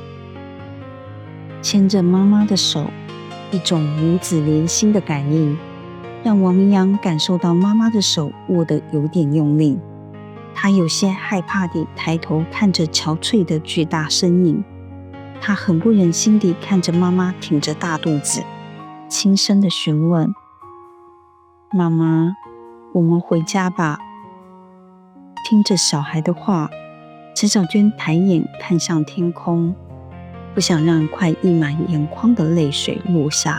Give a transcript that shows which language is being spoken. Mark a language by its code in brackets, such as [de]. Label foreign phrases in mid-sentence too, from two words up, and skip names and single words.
[zh] 牽着媽媽的手，一種母子連心的感應，讓王明陽感受到媽媽的手握得有點用力。他有些害怕地抬頭看着憔悴的巨大身影，他很不忍心地看着媽媽挺着大肚子，輕聲地詢問：“媽媽，我們回家吧。” 聽着小孩的話，陳小娟抬眼看向天空，不想讓快溢滿眼眶的淚水落下。